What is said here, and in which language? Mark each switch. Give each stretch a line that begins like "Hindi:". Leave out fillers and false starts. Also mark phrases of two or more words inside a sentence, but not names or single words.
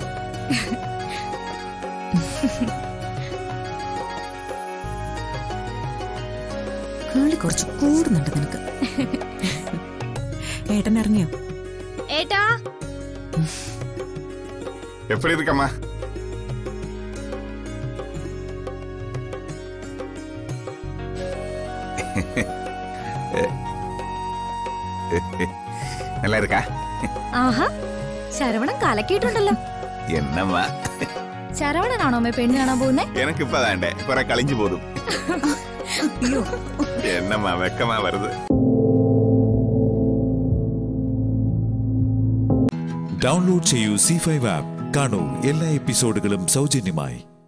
Malayalam: കേളി കുറച്ച് കൂടുന്നുണ്ട് നിനക്ക്. ഏട്ടൻ ഇറങ്ങിയോ? ഏട്ടാ,
Tamil: எப்படி இருக்கம்மா? நல்லா இருக்கா?
Malayalam: ആഹാ, ശരവണൻ കലക്കിയിട്ടുണ്ടല്ലോ.
Tamil: என்னம்மா,
Malayalam: ശരവണനാണോ അമ്മ പെണ്ണ് കാണാൻ പോകുന്നേ?
Tamil: எனக்கு இப்பதாண்டே குறை கழிஞ்சு போதும். என்னம்மா வெக்கமா வருது?
Malayalam: ഡൗൺലോഡ് ചെയ്യൂ C5 ആപ്പ്. കാണൂ എല്ലാ എപ്പിസോഡുകളും സൗജന്യമായി.